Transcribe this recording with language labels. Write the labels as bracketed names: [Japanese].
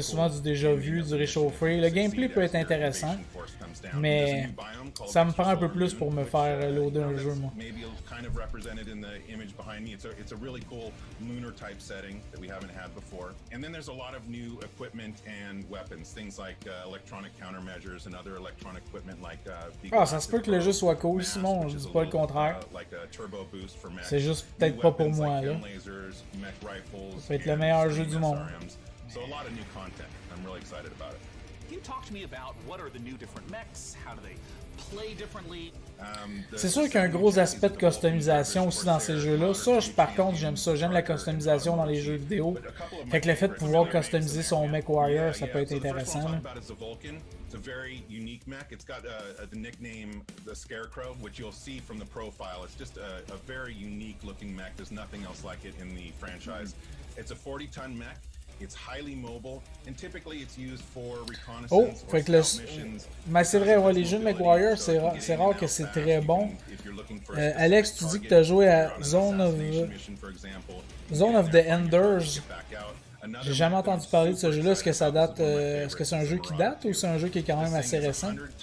[French] C'est souvent du déjà vu, du réchauffé. Le gameplay peut être intéressant, mais ça me prend un peu plus pour me faire loader un jeu, moi. [English] Kind of represented in the image behind me. It's a really cool lunar type setting that we haven't had before. And then there's a lot of new equipment and weapons, things like electronic countermeasures and other electronic equipment like [French] ça se peut que le jeu soit cool, Simon, je dis pas le contraire. C'est juste peut-être pas pour moi, là. Ça peut être le meilleur jeu du monde. [English] So a lot of new content. I'm really excited about it. Can you talk to me about what are the new different mechs? How do they play differently? [French] C'est sûr qu'il y a un gros aspect de customisation aussi dans ces jeux-là. Ça, par contre, j'aime ça. J'aime la customisation dans les jeux vidéo. Fait que le fait de pouvoir customiser son MechWarrior, ça peut être intéressant. [English] It's a very unique mech. It's got the nickname the Scarecrow, which you'll see from the profile. It's just a very unique looking mech. There's nothing else like it in the franchise. It's a 40-ton mech. It's highly mobile, and typically it's used for reconnaissance [French] fait que mais c'est vrai, ouais, les jeux de MechWarrior, c'est rare que c'est très bon. Alex, tu dis que tu as joué à Zone of the Enders. J'ai jamais entendu parler de ce jeu-là. Est-ce que ça date, est-ce que c'est un jeu qui date ou c'est un jeu qui est quand même assez récent?